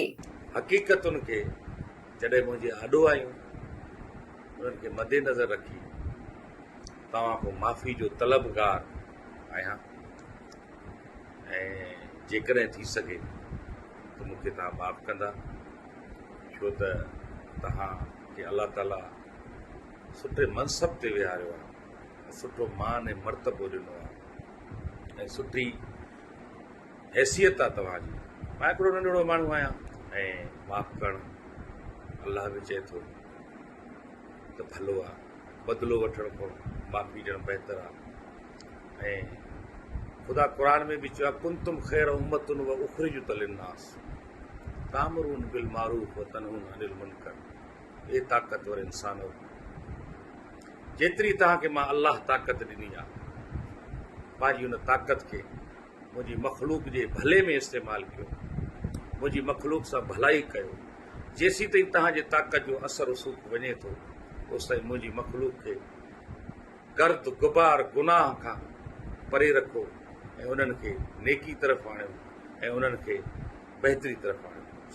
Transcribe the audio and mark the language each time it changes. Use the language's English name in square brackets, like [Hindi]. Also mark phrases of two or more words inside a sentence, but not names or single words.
[Sindhi] हकीकतुनि खे जॾहिं मुंहिंजी आॾो आयूं उन्हनि खे मद्देनज़र रखी तव्हां खां माफ़ी जो तलबगार आहियां ऐं जेकॾहिं थी सघे त मूंखे तव्हां माफ़ कंदा, छो त तव्हांखे अलाह ताला सुठे मनसब ते विहारियो आहे, सुठो मान ऐं मर्तबो ॾिनो आहे ऐं सुठी हैसियत आहे तव्हांजी। मां हिकिड़ो नंढिड़ो माण्हू आहियां ऐं माफ़ करणु अलाह बि चए थो त भलो आहे, बदिलो वठण खां माफ़ी ॾियणु बहितर आहे। ऐं ख़ुदा क़ुरान में बि चयो आहे [Arabic] كنتم خير أمة و أخرجت للناس تأمرون بالمعروف وتنهون عن المنكر. [Sindhi] ए ताक़तवर इंसान हो, जेतिरी तव्हांखे मां अलाह ताक़त ॾिनी आहे, पंहिंजी उन ताक़त खे मुंहिंजी मख़लूक जे भले में इस्तेमालु कयो, मुंहिंजी मख़लूक सां भलाई कयो। जेसीं ताईं तव्हांजे ताक़त जो असर रसूख वञे थो ओसि ताईं मुंहिंजी मख़लूक खे गर्द गुबार गुनाह खां परे रखो ऐं उन्हनि खे नेकी तरफ़ आणियो ऐं उन्हनि खे बहितरी तरफ़ आणियो।